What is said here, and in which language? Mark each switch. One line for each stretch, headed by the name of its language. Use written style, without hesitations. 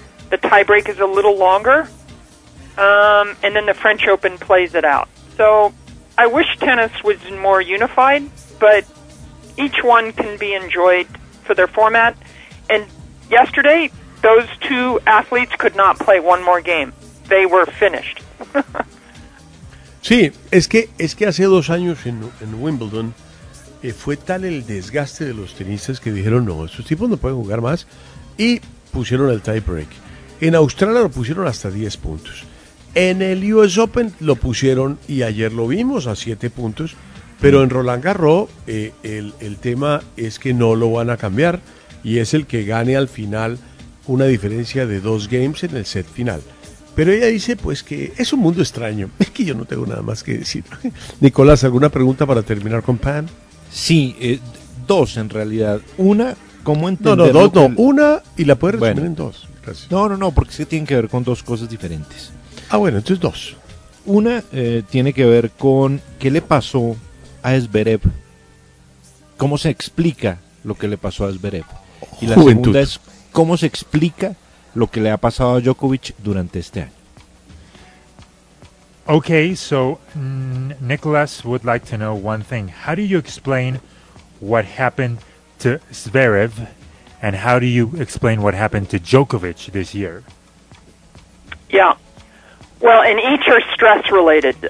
English: The tiebreak is a little longer. And then the French Open plays it out. So I wish tennis was more unified, but each one can be enjoyed for their format. And yesterday, those two athletes could not play one more game. They were finished.
Spanish: Sí, es que hace dos años en Wimbledon fue tal el desgaste de los tenistas que dijeron no, estos tipos no pueden jugar más y pusieron el tiebreak. En Australia lo pusieron hasta 10 puntos. En el US Open lo pusieron y ayer lo vimos a 7 puntos, pero en Roland Garros el tema es que no lo van a cambiar y es el que gane al final una diferencia de 2 games en el set final. Pero ella dice, pues, que es un mundo extraño. Es que yo no tengo nada más que decir. Nicolás, ¿alguna pregunta para terminar con Pam? Sí, dos en realidad. Una, ¿cómo entender? Una y la puedes resumir en dos. Gracias. No, porque sí tienen que ver con dos cosas diferentes. Ah, bueno, entonces dos. Una tiene que ver con qué le pasó a Zverev. ¿Cómo se explica lo que le pasó a Zverev? Y la segunda es, ¿cómo se explica lo que le ha pasado a Djokovic durante este año?
English: Okay, so Nicholas would like to know one thing. How do you explain what happened to Zverev, and how do you explain what happened to Djokovic this year? Yeah, well, and each are stress-related.